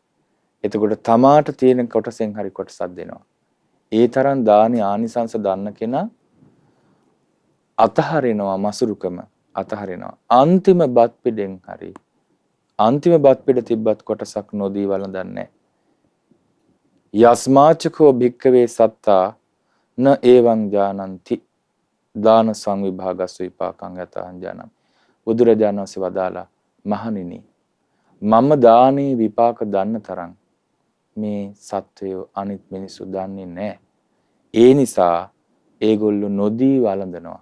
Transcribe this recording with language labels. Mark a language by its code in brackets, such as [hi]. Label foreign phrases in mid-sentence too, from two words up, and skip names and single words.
[si] එතකොට තමාට තියෙන කොටසෙන් හරි කොටසක් දෙනවා. ඒ තරම් දානේ ආනිසංස දන්න කෙනා අතහරිනවා මසුරුකම අතහරිනවා. අන්තිම බත් පිටෙන් හරි අන්තිම බත් පිට තිබ්බත් කොටසක් නොදී වළඳන්නේ. [pi] යස්මාචකෝ භික්කවේ සත්තා න එවං ජානಂತಿ දාන සංවිභාගස්ස විපාකං යතං ජානම්. [si] බුදුරජාණන් වහන්සේ වදාලා මහණෙනි මම දානේ විපාක දන්න තරම් මේ සත්වයෝ අනිත් මිනිස්සු දන්නේ නැහැ. ඒ නිසා ඒගොල්ලෝ නොදී වළඳනවා.